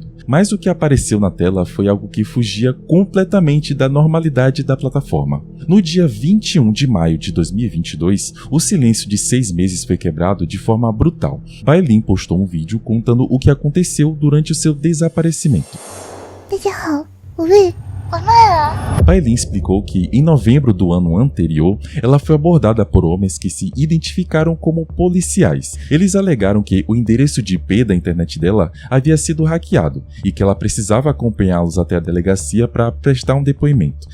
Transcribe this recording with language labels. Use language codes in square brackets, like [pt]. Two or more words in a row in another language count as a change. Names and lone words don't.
[pt] Mas o que apareceu na tela foi algo que fugia completamente da normalidade da plataforma. No dia 21 de maio de 2022, o silêncio de 6 meses foi quebrado de forma brutal. Bailin postou um vídeo contando o que aconteceu durante o seu desaparecimento. [zh] 大家好，我累了。 [pt] Bailin explicou que, em novembro do ano anterior, ela foi abordada por homens que se identificaram como policiais. Eles alegaram que o endereço de IP da internet dela havia sido hackeado e que ela precisava acompanhá-los até a delegacia para prestar um depoimento.